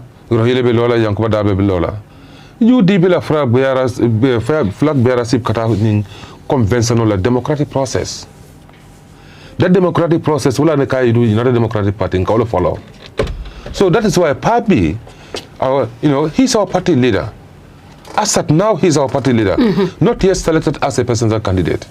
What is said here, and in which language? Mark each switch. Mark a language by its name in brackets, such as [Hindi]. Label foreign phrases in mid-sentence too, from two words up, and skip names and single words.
[Mandingo] Rohile be lola yankuba dabe be lola. [English] UDP la flag bearers [Mandingo] kata ning [English] conventional democratic process. That democratic process will not do another democratic party in follow. So that is why Papi, he's our party leader. As at now, he's our party leader, not yet selected as a presidential candidate.